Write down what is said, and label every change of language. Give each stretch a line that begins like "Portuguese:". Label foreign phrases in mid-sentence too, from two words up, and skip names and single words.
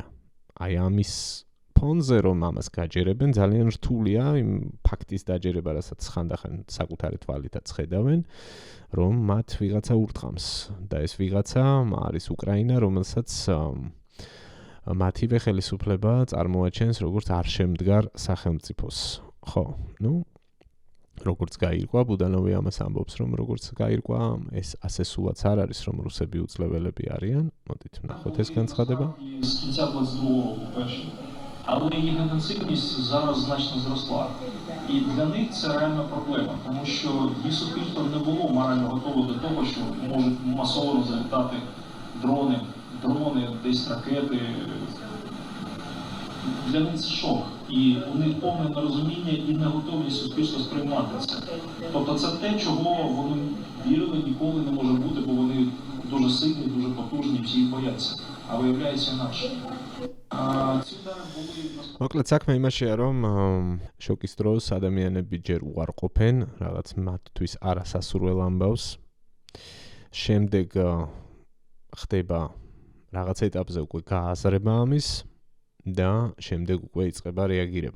Georgian: აი ამის ფონზე რომ ამას გაჯერებენ, ძალიან რთულია იმ ფაქტის დაჯერება, რასაც ხანდახან საკუთარი თვალითაც ხედავენ, რომ მათ ვიღაცა ურტყამს და ეს ვიღაცა არის უკრაინა, რომელსაც მათივე ხელისუფლება წარმოაჩენს როგორც არ შემდგარ სახელმწიფოს. ხო, როგორც გაირკვა, ბუდანოვი ამას ამბობს, რომ როგორც გაირკვა, ეს ასე სულაც არ არის, რომ რუსები უძლეველები არიან. მოდით ვნახოთ ეს განცხადება.
Ukrainian: Але їх інтенсивність зараз значно зросла. І для них це реальна проблема, тому що їх суспільство не було морально готове до того, що можуть масово залітати дрони, десь ракети. Для них це шок. І у них повне нерозуміння і не готові суспільство сприймати це. Тобто це те, чого вони вірили, ніколи не може бути, бо вони дуже сильні, дуже потужні, всі їх бояться. А виявляється інакше. Ці удари були...
Georgian: მოკლედ საქმე იმაშია, რომ შოკის დროს ადამიანები ჯერ უარყოფენ რაღაც მათთვის არასასურველ ამბავს. შემდეგ ხდება რაღაც ეტაპზე უკვე გააზრება ამის და შემდეგ უკვე იწყება რეაგირება.